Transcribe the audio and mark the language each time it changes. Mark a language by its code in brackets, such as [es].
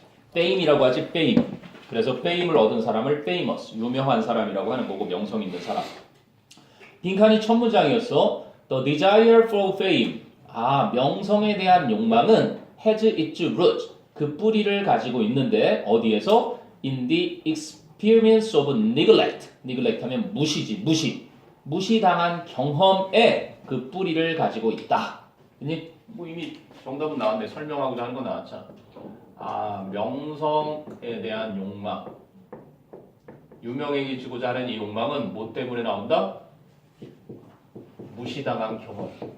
[ko] fame이라고 하지, fame. 그래서 fame을 얻은 사람을 famous, 유명한 사람이라고 하는 거고 명성 있는 사람. 빈칸이 첫 문장이었어. [en] The desire for fame. [ko] 아, 명성에 대한 욕망은 [en] has its root. [ko] 그 뿌리를 가지고 있는데 어디에서? [en] In the experience of neglect. [ko] neglect 하면 무시지, 무시. 무시당한 경험에 그 뿌리를 가지고 있다. 뭐 이미 정답은 나왔는데 설명하고자 하는 거 나왔잖아. 명성에 대한 욕망. 유명해지고자 하는 이 욕망은 뭐 때문에 나온다? 무시당한 경험.